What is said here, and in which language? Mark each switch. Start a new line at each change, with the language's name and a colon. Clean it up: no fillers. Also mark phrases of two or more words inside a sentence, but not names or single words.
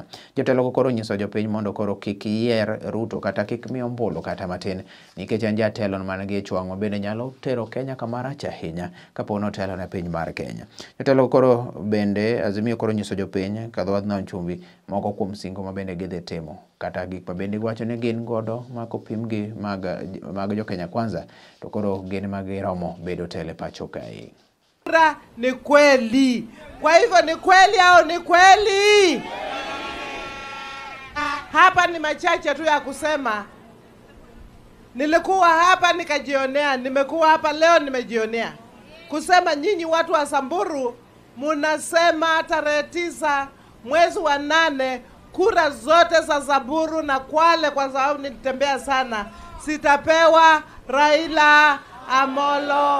Luo (Kenya and Tanzania): Jotelo koro nyiso jopiny mondo koro kik yier Ruto kata kik miyo ombulu kata matin nikech en jatelo man gi chwang' bende nyalo tero Kenya kamarach ahinya kapo notelo ne piny mar Kenya. Jotelo koro bende Azimio koro nyiso jopiny kadho Nam Chumbi moko kuom singo ma bende gidhi timo kata gik ma bende wacho ni gin godo ma kopim gi mag jo Kenya Kwanza to koro gin magiromo bedo tele pacho kae.
Swahili: Ni kweli. Kwa hivyo ni kweli au ni kweli? Hapa ni machache tu ya kusema. Nilikuwa hapa nikajionea, nimekuwa hapa leo nimejionea. Kusema nyinyi watu wa Samburu munasema tarehe 9 mwezi wa 8 kura zote za Samburu na Kwale, kwa sababu nilitembea sana, sitapewa Raila Amolo.